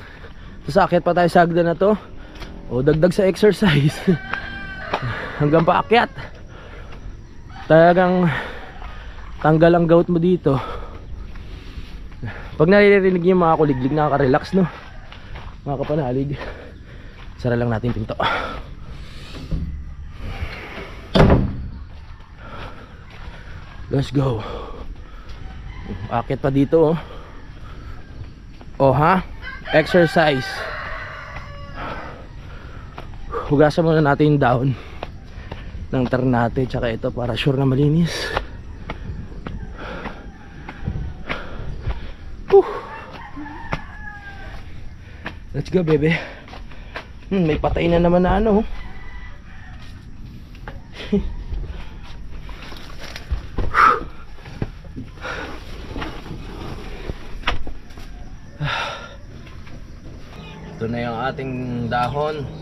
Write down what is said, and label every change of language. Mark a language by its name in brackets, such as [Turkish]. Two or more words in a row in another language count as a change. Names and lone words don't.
[Filipino] Sasakit pa tayo sa hagdan na to, o dagdag sa exercise. Hanggang paakyat. Talagang tanggal ang gout mo dito. Pag naririnig yung mga kuliglig, nakaka-relax, no? Mga kapanalig. Sara lang natin pinto. [English] Let's go. [Filipino] Akit pa dito, oh. Oh ha? [English] Exercise. [Filipino] Hugasan muna natin yung dahon ng Ternate, tsaka ito para sure na malinis. [English] Let's go, baby. [Filipino] May patay na naman na ano. Ito na yung ating dahon.